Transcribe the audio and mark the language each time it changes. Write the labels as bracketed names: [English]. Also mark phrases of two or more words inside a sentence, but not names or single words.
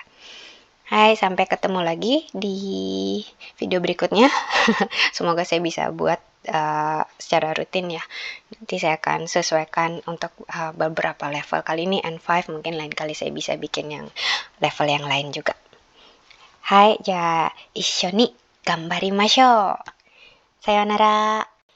[Indonesian] Hai, sampai ketemu lagi di video berikutnya. Semoga saya bisa buat secara rutin ya. Nanti saya akan sesuaikan untuk beberapa level. Kali ini N5, mungkin lain kali saya bisa bikin yang level yang lain juga. Hai, [Japanese] ja, 一緒に頑張りましょう。さようなら。